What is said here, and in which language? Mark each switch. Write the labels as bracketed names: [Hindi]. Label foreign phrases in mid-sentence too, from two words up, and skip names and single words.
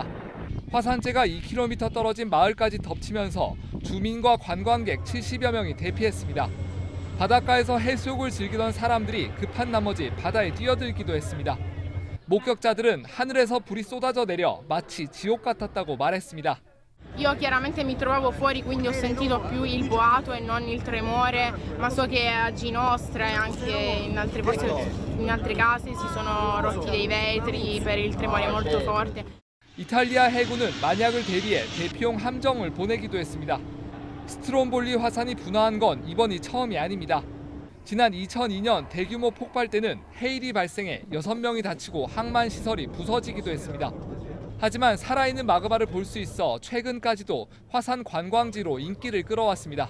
[Korean] 화산재가 2km 떨어진 마을까지 덮치면서 주민과 관광객 70여 명이 대피했습니다. 바닷가에서 해수욕을 즐기던 사람들이 급한 나머지 바다에 뛰어들기도 했습니다. 목격자들은 하늘에서 불이 쏟아져 내려 마치 지옥 같았다고 말했습니다. [Italian] Io chiaramente mi trovavo fuori, quindi ho sentito più il boato e non il tremore, ma so che a Ginostra e anche in altri posti, in altre case si sono rotti dei vetri per il tremore molto forte. [Korean] 이탈리아 해군은 만약을 대비해 대피용 함정을 보내기도 했습니다. 스트롬볼리 화산이 분화한 건 이번이 처음이 아닙니다. 지난 2002년 대규모 폭발 때는 해일이 발생해 6명이 다치고 항만 시설이 부서지기도 했습니다. 하지만 살아있는 마그마를 볼 수 있어 최근까지도 화산 관광지로 인기를 끌어왔습니다.